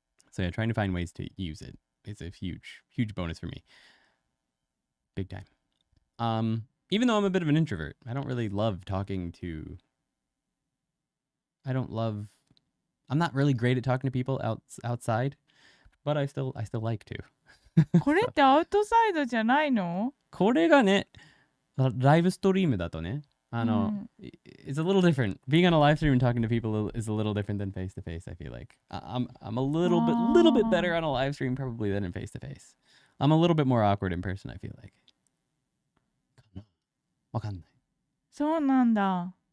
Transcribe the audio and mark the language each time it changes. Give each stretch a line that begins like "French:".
English: So yeah, trying to find ways to use it is a huge bonus for me. Big time. Even though I'm a bit of an introvert, I don't really love talking to. I'm not really great at talking to people outside, but I still like to.
Japanese: これってアウトサイドじゃないの？これがね、ライブストリームだとね。
English: It's a little different. Being on a live stream and talking to people is a little different than face to face. I feel like I'm a little bit better on a live stream probably than in face to face. I'm a little bit more awkward in person. I feel like.
Japanese: わかんない。そうなんだ。